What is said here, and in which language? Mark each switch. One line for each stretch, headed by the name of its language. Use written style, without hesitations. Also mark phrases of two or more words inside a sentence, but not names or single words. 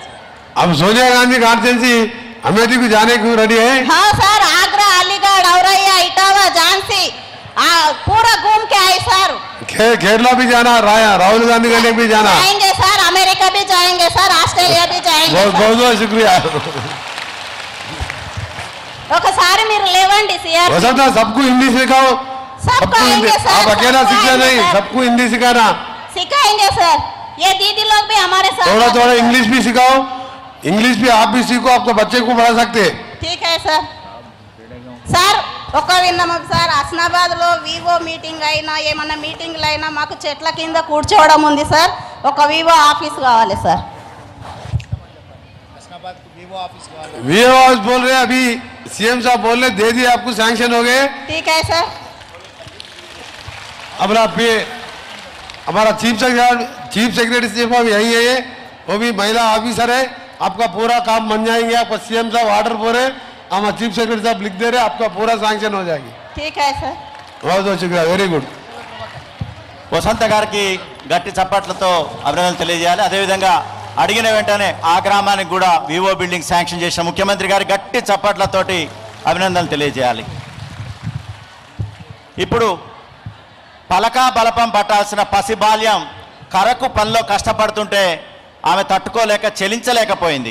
Hindi: अब सोनिया गांधी कॉन्स्टिट्यूंसी अमेठी को जाने को रेडी है? हाँ सर, आगरा, अलीगढ़, औरैया, इटावा, झांसी पूरा घूम के आए सर। केरला भी जाना, राहुल गांधी के लिए भी जाना। जाएंगे सर, अमेरिका भी जाएंगे सर, ऑस्ट्रेलिया भी जाएंगे। बहुत बहुत शुक्रिया।
Telugu: ఒకసారి మీరు లేవండి సిఆర్।
Hindi: हो सकता है सबको हिंदी सिखाओ। सबको आएंगे सर, आप अकेला शिक्षा नहीं, सबको हिंदी सिखाना। सिखाएंगे सर, ये दीदी लोग भी हमारे साथ। थोड़ा थोड़ा इंग्लिश भी सिखाओ, इंग्लिश भी आप भी सीखो, आपको बच्चे को पढ़ा सकते हैं। ठीक है सर।
Telugu: సార్ ఒక విన్నాము సార్, హస్నాబాద్లో
English: VO meeting
Telugu: అయినా ఏమన్నా మీటింగ్లు అయినా మాకు చెట్ల కింద కూర్చోవడం ఉంది సార్, ఒక
English: VO office
Telugu: కావాలి సార్।
English: VO office
Hindi: बोल रहे हैं, अभी सीएम साहब बोल रहे, दे दिए आपको, सैंक्शन हो गए। ठीक है सर। अब हमारा
English: chief secretary
Hindi: साहब यही है, वो भी महिला ऑफिसर है, आपका पूरा काम बन जाएंगे। आपका सीएम साहब ऑर्डर बोले, हमारा
English: chief secretary
Hindi: साहब लिख दे रहे, आपका पूरा सैंक्शन हो जाएगी। ठीक है सर। बहुत बहुत शुक्रिया,
English: very good.
Telugu: వసంత గారికి గట్టి చప్పట్లతో అభినందనలు తెలియజేయాలి. అదేవిధంగా అడిగిన వెంటనే ఆ గ్రామానికి కూడా
English: VO building sanction
Telugu: చేసిన ముఖ్యమంత్రి గారి గట్టి చప్పట్లతోటి అభినందనలు తెలియజేయాలి. ఇప్పుడు పలకా బలపం పట్టాల్సిన పసిబాల్యం కరకు పనిలో కష్టపడుతుంటే ఆమె తట్టుకోలేక చెలించలేకపోయింది.